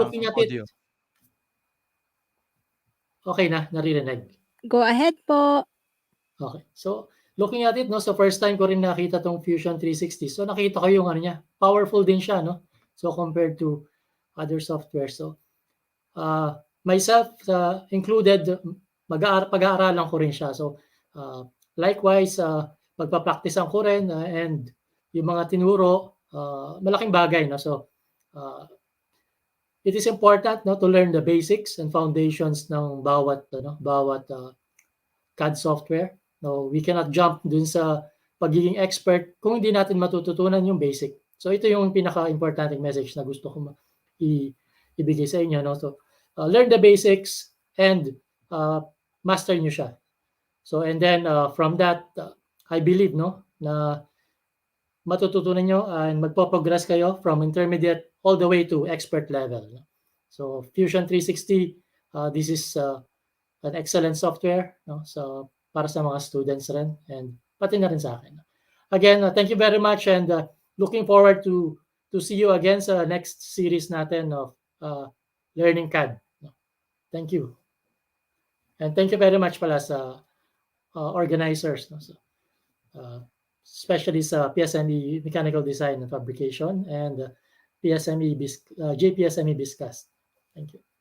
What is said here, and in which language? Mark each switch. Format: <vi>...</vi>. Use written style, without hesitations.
<en>looking at it, audio.</en> <tl>okay na, naririnig.</tl> <en>Go ahead po. Okay. So looking at it, no, so first time</en> <tl>ko rin nakita tong</tl> <en>Fusion 360.</en> <tl>So nakita ko yung ano niya, powerful din siya, no?</tl> <en>So compared to other software.</en> <tl>So myself included, pag-aaralan ko rin siya. So likewise, pagpa-practicean ko rin and yung mga tinuro, malaking bagay. No?</tl> <en>So it is important no, to learn the basics and foundations ng bawat CAD software.</en> <tl>No, we cannot jump dun sa pagiging expert kung hindi natin matututunan yung basic. So ito yung pinaka-importanting message na gusto ko ibigay sa inyo.</tl> <en>No? So learn the basics and master nyo siya. So and then from that, I believe no</en> <tl>na matututunan nyo</tl> <en>and magpo-progress kayo from intermediate all the way to expert level. No? So Fusion 360, this is an excellent software no?</en> <tl>So para sa mga students rin and pati na rin sa akin.</tl> <en>Again, thank you very much and looking forward to see you again sa next series natin of Learning CAD. Thank you. And thank you very much pala sa organizers. No? So, especially sa PSME Mechanical Design and Fabrication and PSME JPSME BISCAS. Thank you.</en>